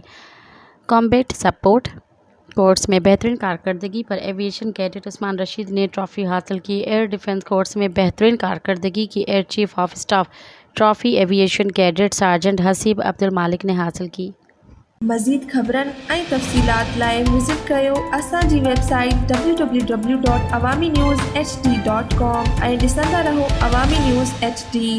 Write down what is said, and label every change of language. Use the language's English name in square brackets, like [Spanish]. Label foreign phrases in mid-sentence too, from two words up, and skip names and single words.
[Urdu] کامبیٹ سپورٹ کورس میں بہترین کارکردگی پر ایوی ایشن کیڈٹ عثمان رشید نے ٹرافی حاصل کی۔ ایئر ڈیفنس کورس میں بہترین کارکردگی کی ایئر چیف آف اسٹاف ٹرافی ایوی ایشن کیڈٹ سارجنٹ حسیب عبد المالک نے حاصل کی۔ [Sindhi] مزید خبرن ऐं तफ़सीलात लाइ विज़िट कयो असांजी वेबसाइट www.awamiNewsHD.com ऐं ॾिसंदा रहो अवामी न्यूज़ HD।